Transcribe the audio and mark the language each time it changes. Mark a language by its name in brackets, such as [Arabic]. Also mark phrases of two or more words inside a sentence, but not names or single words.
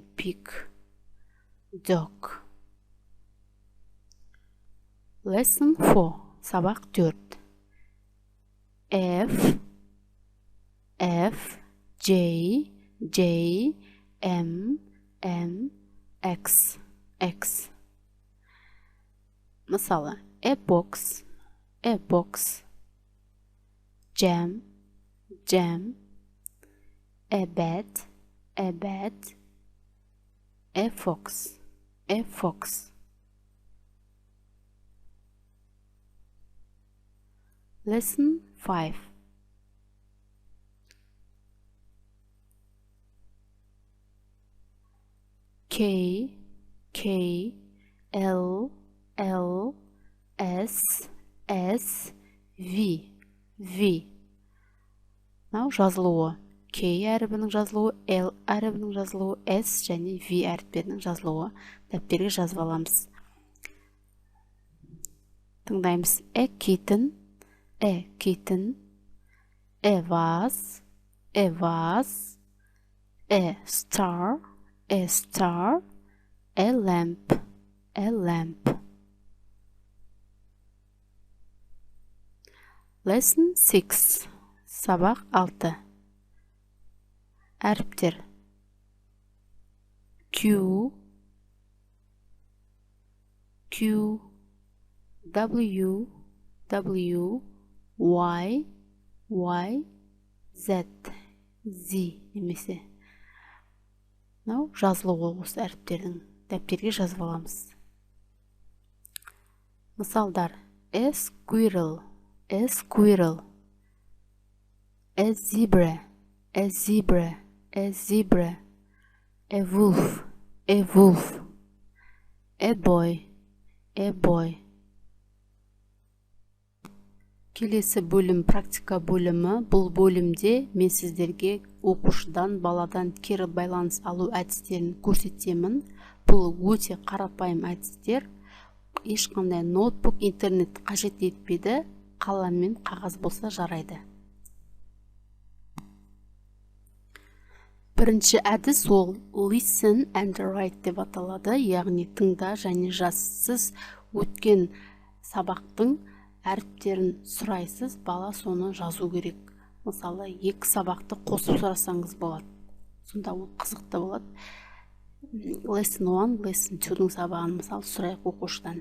[English] Pig, dog. Lesson 4. [Kazakh] Сабақ 4. F, J, M, X. Мысалы, [English] a box, jam, a bed, a fox. Lesson 5. K, L, S, V. [Kazakh] Мынау жазылуы. K әрібінің жазылуы, L әрібінің жазылуы, S және V әріптерінің жазылуы. Дәптерге жазып аламыз. Тыңдаймыз. [English] A kitten, a vase, a star, a lamp. Lesson 6. [Kazakh] Сабақ 6. Әріптер: Q, W, Y, Z немесе. Мынау жазылуы осы әріптердің. Дәптерге жазып аламыз. Мысалдар: [English] a squirrel, a zebra, a wolf, a boy. [Kazakh] Келесі бөлім практика бөлімі. Бұл бөлімде мен сіздерге оқушыдан, баладан кері байланыс алу әдістерін көрсетемін. Бұл өте қарапайым әдістер. Ешқандай ноутбук, интернет қажет етпейді. Қалам мен қағаз болса жарайды. Бірінші әдіс ол [English] listen and write [Kazakh] деп аталады. Яғни тыңда және жаз. Сіз өткен сабақтың әріптерін сұрайсыз, бала соны жазу керек. Мысалы, екі сабақты қосып сұрасаңыз болады. Сонда ол қызықты болады. [English] Lesson 1, lesson 2- [Kazakh] дің сабағын мысалы сұрайық оқушыдан.